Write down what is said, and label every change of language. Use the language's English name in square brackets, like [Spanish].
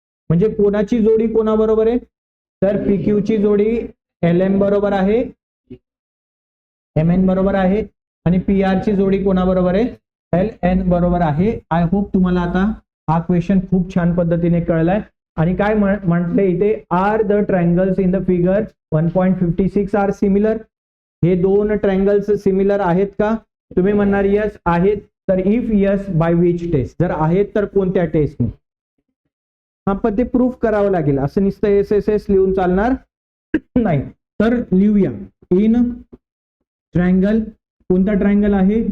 [Marathi] म्हणजे कोणाची जोडी कोणाबरोबर आहे? तर PQ ची जोडी LM बरोबर आहे, MN बरोबर आहे, आणि PR ची जोडी कोणाबरोबर आहे? LN बरोबर आहे. आय होप तुम्हाला आता हा क्वेश्चन खूप छान पद्धतीने कळलाय. आणि काय म्हटलंय इथे? [English] Are the triangles in the figure 1.56 are similar. [Marathi] हे दोन ट्रायंगल्स सिमिलर आहेत का? तुम्ही म्हणणार यस आहेत. तर [English] If yes by which test? [Marathi] जर आहेत तर कोणत्या टेस्टने? हा, पण ते प्रूफ करावं लागेल. असं नुसतं SSS लिहून चालणार नाही. तर लिहूया. इन ट्रायंगल, कोणता ट्रायंगल आहे?